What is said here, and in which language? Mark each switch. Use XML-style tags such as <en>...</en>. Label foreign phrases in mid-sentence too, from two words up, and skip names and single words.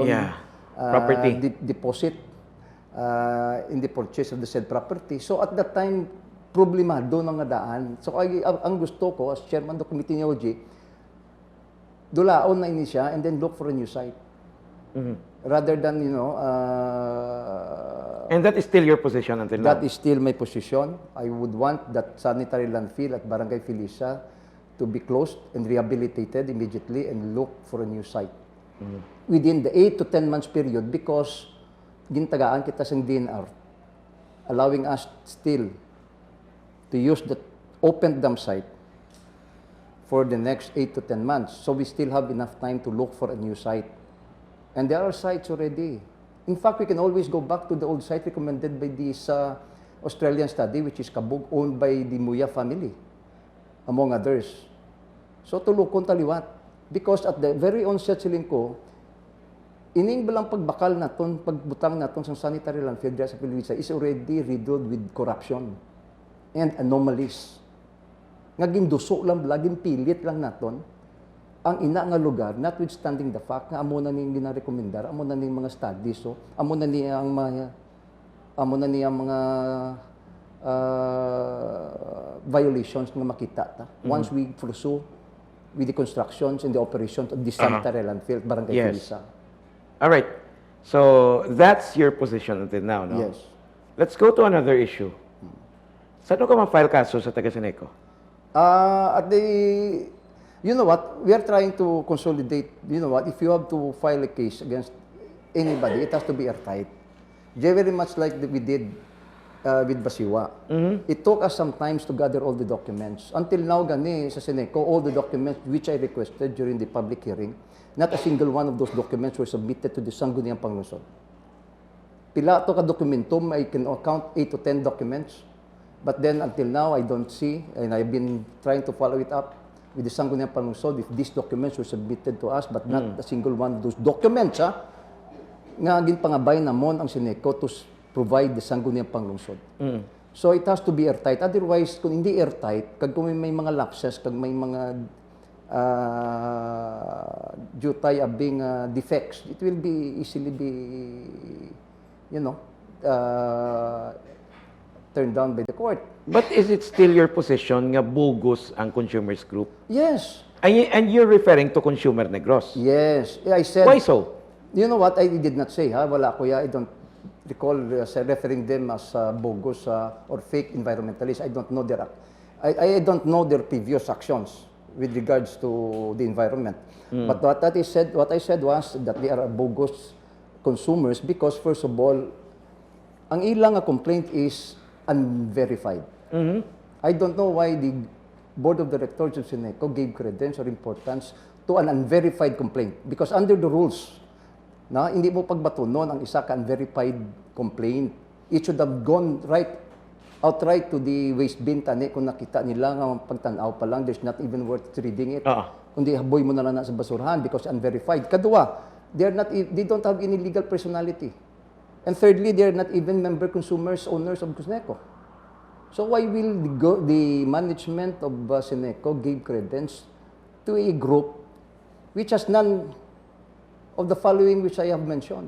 <en>property deposit in the purchase of the said property. So at that time,</en> <hil>problemado ng daan.</hil> <en>So</en> <hil>ang gusto ko</hil> <en>as chairman of the committee ni OG,</en> <hil>dulaon na ini siya</hil> <en>and then look for a new site. Rather than, and that is still your position until now? That is still my position. I would want that sanitary landfill at Barangay Felisa to be closed and rehabilitated immediately and look for a new site. Within the 8 to 10 months period, because</en> <hil>gintagaan kita sa</hil> <en>DNR, allowing us still to use the open dump site for the next 8 to 10 months. So we still have enough time to look for a new site. And there are sites already. In fact, we can always go back to the old site recommended by this Australian study, which is Kabug, owned by the Muya family, among others.</en> <hil>So tulukon taliwat.</hil> <en>Because at the very onset</en> <hil>sa CENECO, ining balang pagbakal naton, pagbutang naton sa</hil> <en>sanitary landfill sa Felisa is already riddled with corruption and anomalies.</en> <hil>Nga ginduso lang, laging pilit lang naton ang ina nga lugar,</hil> <en>notwithstanding the fact</en> <hil>nga amo na ning ginarekomendar, amo na ning mga studies, so amo na niyang mga violations nga makita ta</hil> <en>once we pursue with the constructions and the operations of the sanitary landfill</en> <hil>Barangay Felisa.</hil> <en>All right. So that's your position until now, no? Yes. Let's go to another issue.</en> <hil>Saan ka ma-file kaso sa taga CENECO?</hil> <en>You know what? We are trying to consolidate. You know what? If you have to file a case against anybody, it has to be airtight. Very much like we did with Basiwa. It took us some time to gather all the documents. Until now,</en> <hil>gani sa CENECO,</hil> <en>all the documents which I requested during the public hearing, not a single one of those documents were submitted to the Sangguniang Panglungsod.</en> <hil>Pila to ka dokumentum,</hil> <en>I can count 8 to 10 documents. But then until now, I don't see, and I've been trying to follow it up with the Sangguniang Panglungsod if these documents were submitted to us, but not a single one of those documents,</en> <hil>nga ginpangabay namon ang CENECO</hil> <en>to provide</en> <hil>the Sangguniang Panglungsod.</hil> <en>So it has to be airtight. Otherwise,</en> <hil>kung hindi airtight, kung may mga lapses, kung may mga jutay abing defects,</hil> <en>it will be easily be, turned down by the court. But is it still your position nga bogus ang consumers group? Yes. And you're referring to Consumer Negros? Yes. I said... Why so? You know what? I did not say,</en> <hil>wala kuya.</hil> <en>I don't recall referring them as bogus or fake environmentalists. I don't know I don't know their previous actions with regards to the environment. But what I said was that they are bogus consumers because, first of all,</en> <hil>ang ilang complaint</hil> <en>is unverified. I don't know why the board of directors of CENECO gave credence or importance to an unverified complaint. Because under the rules,</en> <hil>hindi mo pagbatunon ang isa ka</hil> <en>unverified complaint. It should have gone outright to the waste bin</en> <hil>tani kung nakita nila nga pagtanaw pa lang,</hil> <en>there's not even worth reading it.</en> <hil>Kundi haboy mo na lang sa basurahan</hil> <en>because unverified. Kadua, they don't have any legal personality. And thirdly, they are not even member consumers, owners of CENECO. So why will the management of CENECO give credence to a group which has none of the following which I have mentioned?</en>